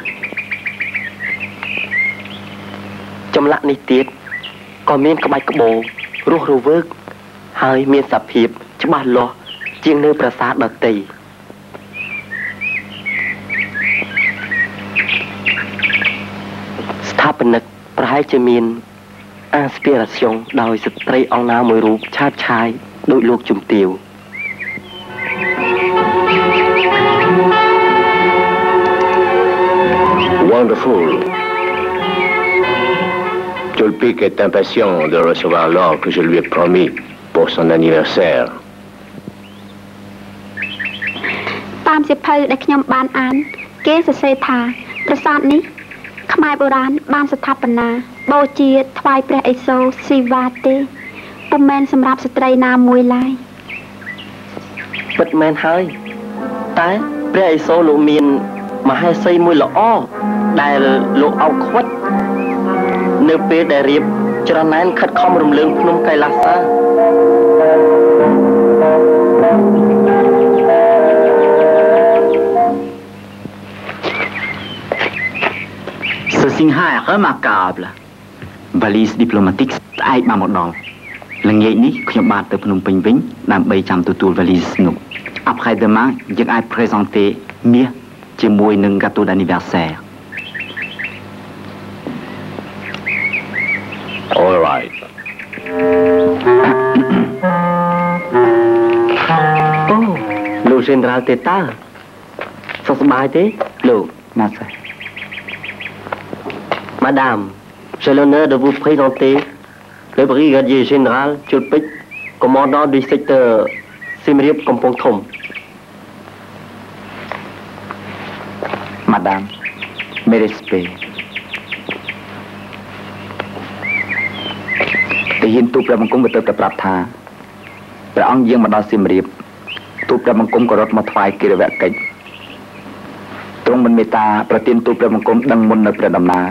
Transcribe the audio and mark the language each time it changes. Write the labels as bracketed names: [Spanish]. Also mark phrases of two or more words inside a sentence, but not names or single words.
[Khmer] ចម្លាក់នេះទៀតក៏មានក្បាច់ក្បូររស់រវើកហើយមានសភាពច្បាស់លាស់ជាងនៅប្រាសាទដទៃស្ថាបនិកប្រហែលជាមានអាស្ពីរ៉ាស្យុងដោយស្ត្រីអង្គណាមួយរូបឆាតឆាយដោយលោកជំទាវ [English] Wonderful. [French] Tulpic est impatient de recevoir l'or que je lui ai promis pour son anniversaire. [Khmer] តាមសៀវភៅដែលខ្ញុំបានអានគេសរសេរថាប្រាសាទនេះខ្មែរបុរាណបានស្ថាបនាបូជាថ្វាយព្រះឥសូរស៊ីវ៉ាទេពុំមែនសម្រាប់ស្ត្រីណាមួយឡើយ ពិតមែនហើយតែព្រះឥសូរលោកមានមហេសីមួយល្អដែលលោកអោបខ្វិតនៅពេលដែលរៀបច្រណែនខិតខំរំលើងភ្នំកៃឡាសា [French] Ce signe est remarquable. Valise diplomatique [Khmer] ស្អែកបានមកដល់ល្ងាចនេះខ្ញុំបានទៅភ្នំពេញវិញដើម្បីចាំទទួល valise នោះ [French] Après demain [Khmer] យើងអាច présenter មាសជាមួយនឹង [French] gâteau d'anniversaire. [English] All right. [Khmer] អូលោក Général Teta សុខសប្បាយទេលោក [French] Merci. Madame, j'ai l'honneur de vous présenter le brigadier général Tulpic, commandant du secteur Siem Reap Kampong Thom. Madame, mes respects. [Khmer] ទាហានទូព្រះបង្គំក៏ទៅតែប្រាប់ថាព្រះអង្គយាងមកដល់សៀមរាបទូព្រះបង្គំក៏រត់មកថ្វាយកិរិយកិច្ចទ្រង់មិនមេត្តាប្រទានទូព្រះបង្គំដឹងមុននៅព្រះដំណើរ